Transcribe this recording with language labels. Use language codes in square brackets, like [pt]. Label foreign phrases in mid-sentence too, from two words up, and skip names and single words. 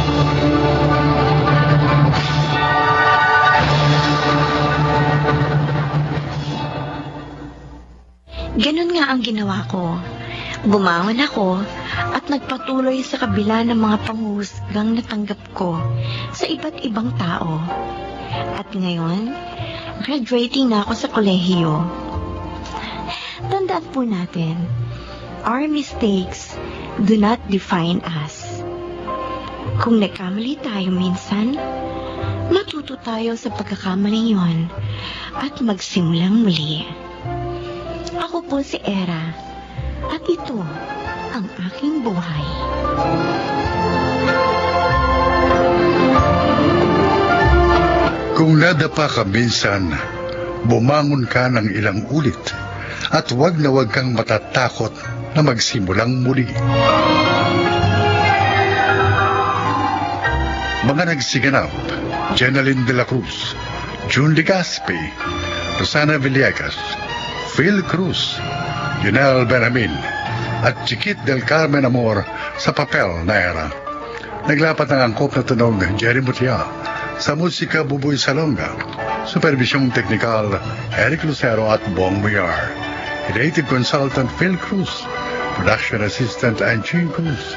[tl] Ganun nga ang ginawa ko. Bumangon ako at nagpatuloy sa kabila ng mga panghuhusgang natanggap ko sa iba't ibang tao. At ngayon, graduating na ako sa kolehiyo. Tandaan po natin, [en] our mistakes do not define us. [tl] Kung nagkamali tayo minsan, matuto tayo sa pagkakamaling yon at magsimulang muli. Ako po si Era. At ito ang aking buhay. Kung nadapa ka minsan, bumangon ka ng ilang ulit at huwag na huwag kang matatakot na magsimulang muli. Mga nagsiganap, Jenaline de la Cruz, June Legaspi, Rosana Villegas, Phil Cruz, Yunel Benjamin, at Chiquit del Carmen Amor sa papel na Era. Naglapat ng angkop na tunog Jerry Mutia, sa musika Buboy Salonga, supervisyong teknikal Eric Lucero at Bong Muyar, [en] creative consultant [tl] Phil Cruz, [en] production assistant [tl] Angie Cruz.